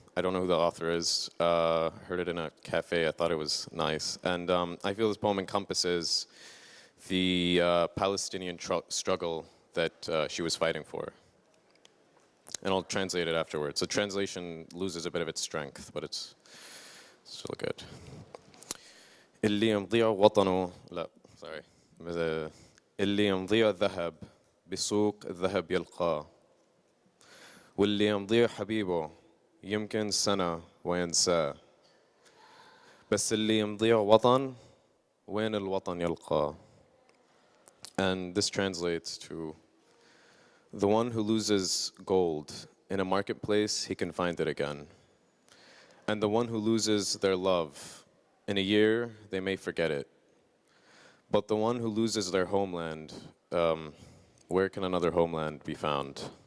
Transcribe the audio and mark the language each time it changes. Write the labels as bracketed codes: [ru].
[en] I don't know who the author is. Heard it in a cafe. I thought it was nice. And I feel this poem encompasses the Palestinian struggle that she was fighting for. And I'll translate it afterwards. The translation loses a bit of its strength, but it's still good. [ar] اللي يمضيع وطنه لا [en] sorry [ar] اللي يمضيع الذهب بسوق الذهب يلقاه واللي يمضيع حبيبه يمكن سنة وينساه بس اللي يمضيع وطن وين الوطن يلقاه. [en] And this translates to the one who loses gold in a marketplace, he can find it again. And the one who loses their love, in a year, they may forget it. But the one who loses their homeland, where can another homeland be found?